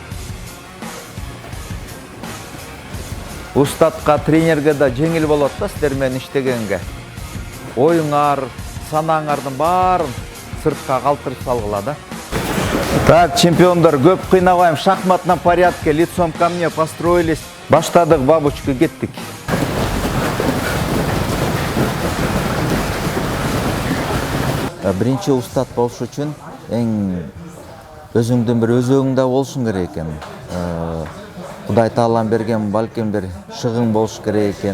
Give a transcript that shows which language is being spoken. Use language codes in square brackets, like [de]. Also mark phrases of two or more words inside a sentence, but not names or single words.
[ky] Устатка, тренерге да жеңил болот да сиздер менен иштегенге. Оюңар, санаңардын баарын сыртка калтырып салгыла да. Так, чемпиондар, көп кыйнабайм, [ru] в шахматном порядке, лицом ко мне построились. [ky] Баштадык, бабочка, кеттик. Биринчи устат болуш үчүн өзүңдүн бир өзөгүңдө болушуң керек экен. Кудай таалам берген балким бир шыгың болуш керек экен.